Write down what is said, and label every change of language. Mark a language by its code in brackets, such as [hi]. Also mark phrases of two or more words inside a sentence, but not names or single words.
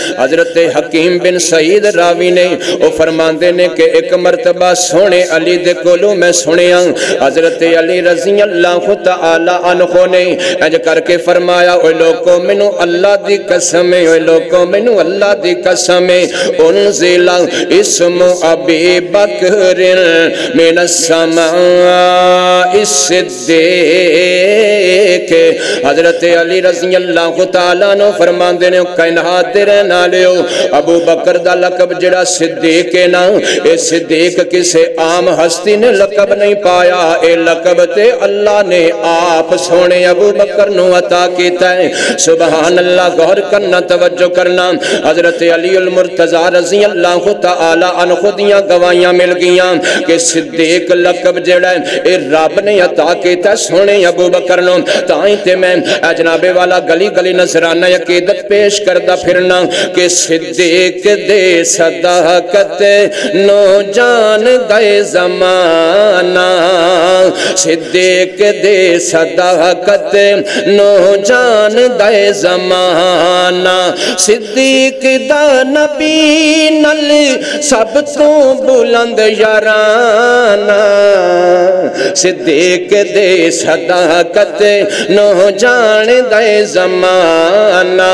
[pa] حضرت حکیم بن سعید راوی نے او فرماندے نے کہ ایک مرتبہ سونے علی دے کولوں میں سنیا، حضرت علی [ar] رضی اللہ تعالی عنہ [pa] نے اج کر کے فرمایا، اے لوگوں مینوں اللہ دی قسم ہے، اے لوگوں مینوں اللہ دی قسم ہے، [ar] انزل اسم ابی بکر من السماء صدیق۔ [pa] حضرت علی [ar] رضی اللہ تعالیٰ [pa] نو فرماندے نے کائنات دے رہن والیو، ابو بکر دا لقب جڑا صدیق ہے نا، اے صدیق کسے عام ہستی نے لقب نہیں پایا، اے لقب تے اللہ نے آپ سونے ابو بکر نو عطا کیتا ہے۔ [ar] سبحان اللہ، [pa] غور کرنا، توجہ کرنا، حضرت علی المرتضی [ar] رضی اللہ تعالی عنہ [pa] دیاں گواہیاں مل گیاں کہ صدیق لقب جڑا ہے اے رب نے عطا کیتا سونے ابو بکر نو۔ تائیں تے میں جناب والا گلی گلی نذرانہ عقیدت پیش کردہ پھرنا کہ صدیق دے صداقت نو جان دے زمانہ، صدیق دے صداقت نو جان دے زمانہ، صدیق دا نبی نل سب تو بلند یارانہ، صدیق دے صداقت نو جان دے زمانہ۔